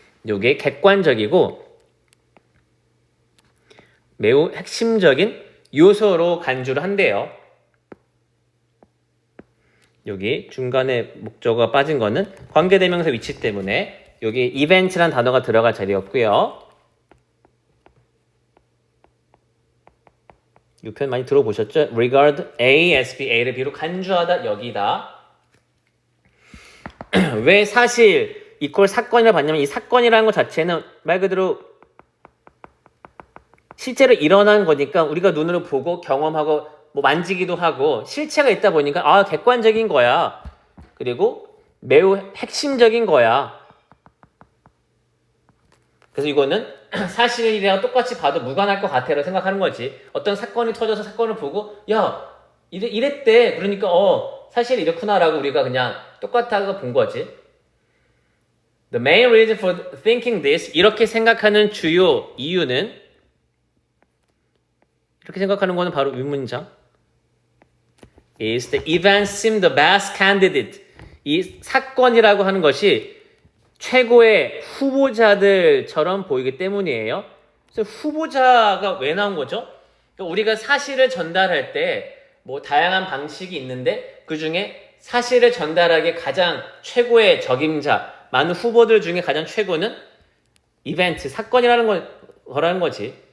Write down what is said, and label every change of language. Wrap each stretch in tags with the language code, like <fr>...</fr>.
<ko>요게 객관적이고 매우 핵심적인 요소로 간주를 한대요. 여기 중간에 목적어가 빠진 거는 관계대명사 위치 때문에 여기 이벤트란 단어가 들어갈 자리였고요. 이 표현 많이 들어보셨죠?</ko> <en>regard A as B,</en> <ko>A를 B로 간주하다, 여기다. 왜 사실 이퀄 사건이라 봤냐면 이 사건이라는 것 자체는 말 그대로 실제로 일어난 거니까 우리가 눈으로 보고 경험하고 뭐 만지기도 하고 실체가 있다 보니까 객관적인 거야. 그리고 매우 핵심적인 거야. 그래서 이거는 사실이랑 똑같이 봐도 무관할 것 같아라고 생각하는 거지. 어떤 사건이 터져서 사건을 보고 야 이랬대. 그러니까 사실 이렇구나라고 우리가 그냥 똑같다고 본 거지.</ko> <en>The main reason for thinking this,</en> <ko>이렇게 생각하는 주요 이유는, 이렇게 생각하는 거는 바로 윗문장</ko> <en>is the event seemed the best candidate.</en> <ko>이 사건이라고 하는 것이 최고의 후보자들처럼 보이기 때문이에요. 그래서 후보자가 왜 나온 거죠? 그러니까 우리가 사실을 전달할 때 뭐 다양한 방식이 있는데 그 중에 사실을 전달하기에 가장 최고의 적임자, 많은 후보들 중에 가장 최고는 이벤트, 사건이라는 거라는 거지.</ko>